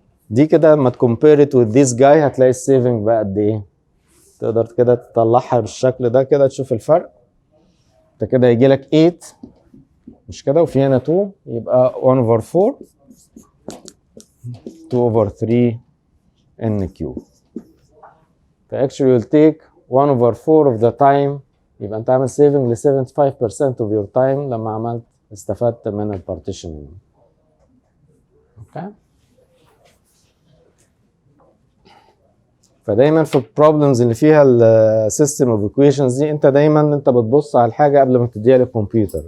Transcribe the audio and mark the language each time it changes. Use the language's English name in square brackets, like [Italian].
[Arabic] دي كده لما تكمبير [English] it with this guy [Arabic] هتلاقي السيفنج بقى قد ايه. تقدر كده تطلعها بالشكل ده كده تشوف الفرق. انت كده هيجي لك 8 مش كده، وفي هنا 2 يبقى 1 over 4 2 over 3 n cube. [English] actually will take 1 over 4 of the time. [Arabic] يبقى انت عامل saving ل 75% [English] of your time [Arabic] لما عملت استفدت من البارتيشن. اوكي. فدايما في البروبلمز اللي فيها السيستم اوف ايكويشنز دي انت دايما انت بتبص على الحاجه قبل ما تديها للكمبيوتر.